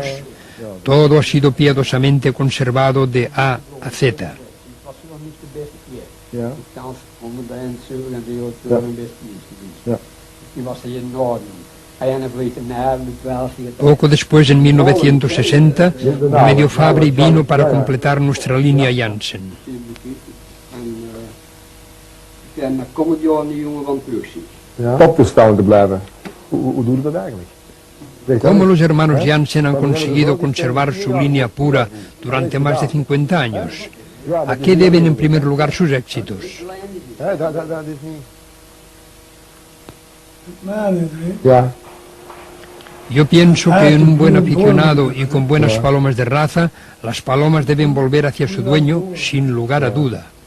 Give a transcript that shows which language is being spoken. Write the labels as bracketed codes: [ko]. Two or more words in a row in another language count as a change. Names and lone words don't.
[es] Todo ha sido piadosamente conservado de A a Z. Poco después, en 1960, Medio Fabri vino para completar nuestra línea Jansen. [nl] Opgestaan te blijven. Hoe doe je dat eigenlijk? [es] ¿Cómo los hermanos Jansen han conseguido conservar su línea pura durante más de 50 años? ¿A qué deben en primer lugar sus éxitos? Yo pienso que en un buen aficionado y con buenas palomas de raza, las palomas deben volver hacia su dueño sin lugar a duda.